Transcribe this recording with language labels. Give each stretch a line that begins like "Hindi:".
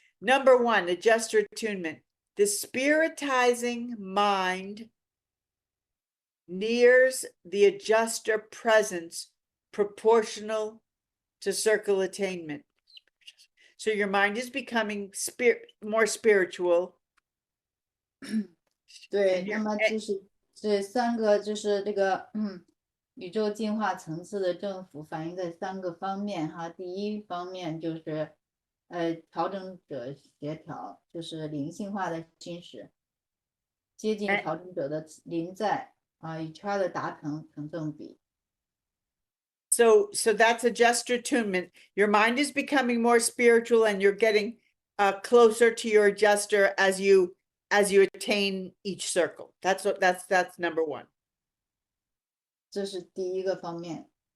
English: Number 1, adjuster attunement. The spiritizing mind nears the adjuster presence proportional to circle attainment. So your mind is becoming more spiritual.
Chinese: 对，那么就是这3个就是这个宇宙进化层次的政府反映在3个方面哈。第一方面就是调整者协调，就是灵性化的心识，接近调整者的临在与他的达成成正比。
English: So that's adjuster attunement. Your mind is becoming more spiritual and you're getting closer to your adjuster as you attain each circle. That's number 1.
Chinese: 这是第一个方面。